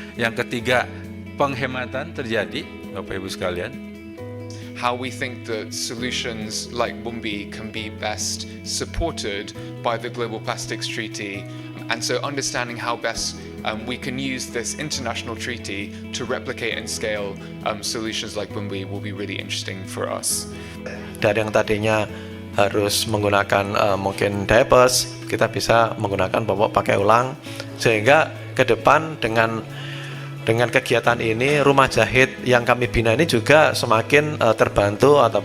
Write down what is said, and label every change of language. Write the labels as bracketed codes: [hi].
[id] Yang ketiga, penghematan terjadi, Bapak Ibu sekalian. [en] How we think that solutions like Bumbi can be best supported by the Global Plastics Treaty, and so understanding how best we can use this international treaty to replicate and scale solutions like Bumbi will be really interesting for us. [id] Dari yang tadinya harus menggunakan mungkin diapers, kita bisa menggunakan popok pakai ulang, sehingga ke depan dengan kegiatan ini rumah jahit yang kami bina ini juga semakin terbantu